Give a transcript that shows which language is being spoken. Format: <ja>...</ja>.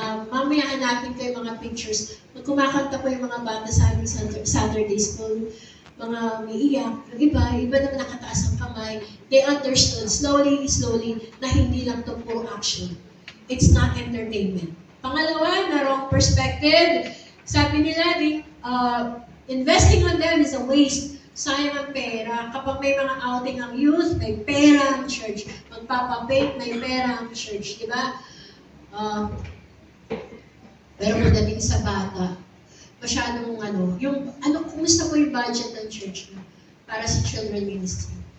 <tl>Mamaya hanapin ko yung mga pictures. Kumakanta po yung mga bata sa aming Saturday school. Mga umiiyak, iba naman nakataas ang kamay.</tl> <en>They understood slowly</en> <tl>na hindi lang to puro action.</tl> <en>It's not entertainment.</en> <tl>Pangalawa, na</tl> <en>wrong perspective.</en> <tl>Sabi nila,</tl> <en>investing on them is a waste.</en> <tl>Sayang ang pera. Kapag may mga outing ang youth, may pera ang church. Magpapabake, may pera ang church. Diba? Pero pagdating sa bata, masyadong kumusta po yung budget ng church para sa children ministry?</tl>